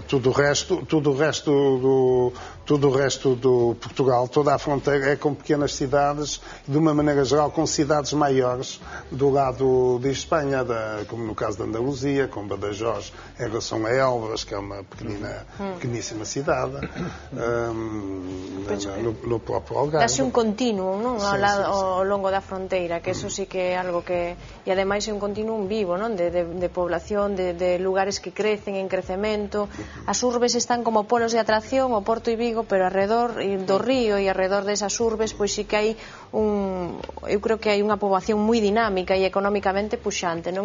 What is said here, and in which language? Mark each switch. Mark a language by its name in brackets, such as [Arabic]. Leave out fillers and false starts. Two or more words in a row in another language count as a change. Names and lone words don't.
[Portuguese] Tudo o resto do Portugal, toda a fronteira é com pequenas cidades, de uma maneira geral com cidades maiores do lado de Espanha, como no caso da Andaluzia, com Badajoz em relação a Elvas, que é uma pequeníssima cidade, no próprio Algarve. [Galician] Dase un continuum, non? Ao longo da fronteira, que eso sí que é algo que... E ademais é un continuum vivo, non? De población, de lugares que crecen en crecemento. As urbes están como polos de atracción, o Porto e Vigo, pero alrededor do río e alrededor desas urbes, pois sí que hai eu creo que hai unha poboación moi dinámica e económicamente puxante, non?